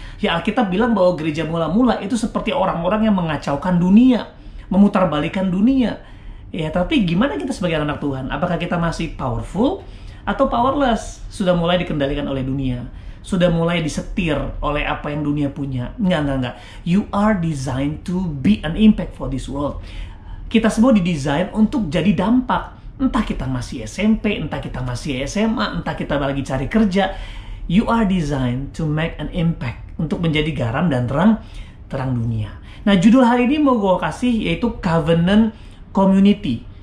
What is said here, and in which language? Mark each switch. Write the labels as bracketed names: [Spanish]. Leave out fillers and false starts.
[Indonesian] Ya, Alkitab bilang bahwa gereja mula-mula itu seperti orang-orang yang mengacaukan dunia, memutarbalikkan dunia. Ya, tapi gimana kita sebagai anak Tuhan? Apakah kita masih powerful atau powerless? Sudah mulai dikendalikan oleh dunia, sudah mulai disetir oleh apa yang dunia punya. Enggak. [English] You are designed to be an impact for this world. [Indonesian] Kita semua didesain untuk jadi dampak. Entah kita masih SMP, entah kita masih SMA, entah kita lagi cari kerja. [English] You are designed to make an impact, [Indonesian] untuk menjadi garam dan terang dunia. Nah, judul hari ini mau gue kasih yaitu Covenant Community.